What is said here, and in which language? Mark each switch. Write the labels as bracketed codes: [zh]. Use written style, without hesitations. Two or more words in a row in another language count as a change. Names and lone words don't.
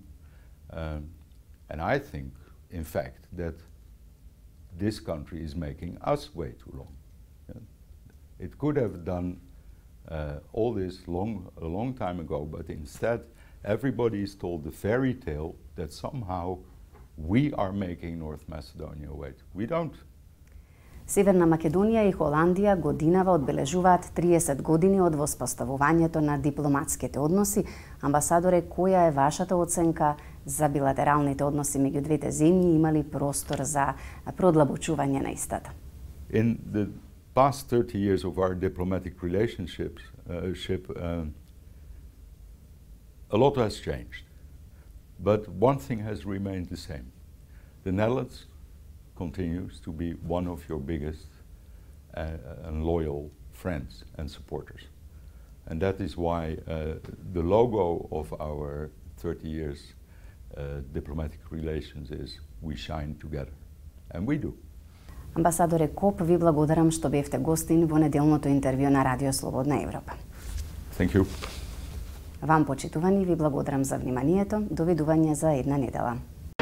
[en] And I think, in fact, that this country is making us wait too long. It could have done all this a long time ago, but instead everybody is told the fairy tale that somehow we are making North Macedonia wait. We don't. [mk] Северна Македонија и Холандија годинава одбележуваат 30 години од воспоставувањето на дипломатските односи. Амбасадоре, која е вашата оценка за билатералните односи меѓу двете земји? Има ли простор за продлабочување на истата? [en] In the past 30 years of our diplomatic relationship, a lot has changed. But one thing has remained the same. The Netherlands continues to be one of your biggest and loyal friends and supporters. And that is why the logo of our 30 years diplomatic relations is we shine together. And we do. [mk] Амбасадоре Коп, ви благодарам што бевте гостин во неделното интервју на Радио Слободна Европа. [en] Thank you. [mk] Вам, почитувани, ви благодарам за вниманието. Довидување за една недела.